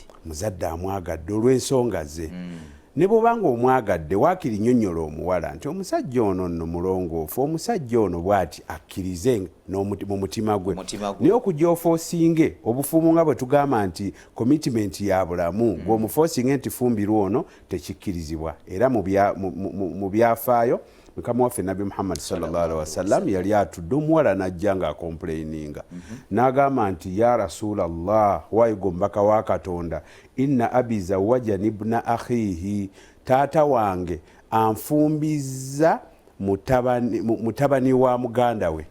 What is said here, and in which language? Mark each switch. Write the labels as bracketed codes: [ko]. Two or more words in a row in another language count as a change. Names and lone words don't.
[lg] Muzadde amwagadde olw'ensonga ze. Ne bw'obanga omwagadde waakiri nnyonnyola omuwala nti omusajja ono nno mulongoofu, omusajja ono bw'ati akkirize mu mutima gwe. Naye okujja ofoosinge obufumu nga bwe tugamba nti commitment ya bulamu ng'omufoosinge nti fumbirwa ono tekikkirizibwa. Era mu byafaayo Mukama waffe Nabbi Muhammad [ar] صلى الله عليه وسلم [lg] yali atudde omuwala n'ajja ng'akomplaininga n'agamba nti [ar] يا رسول الله [lg] waayigo mbaka wa Katonda [ar] إن أبي زوجني ابن أخيه [lg] taata wange anfumbizza mutabani wa muganda we.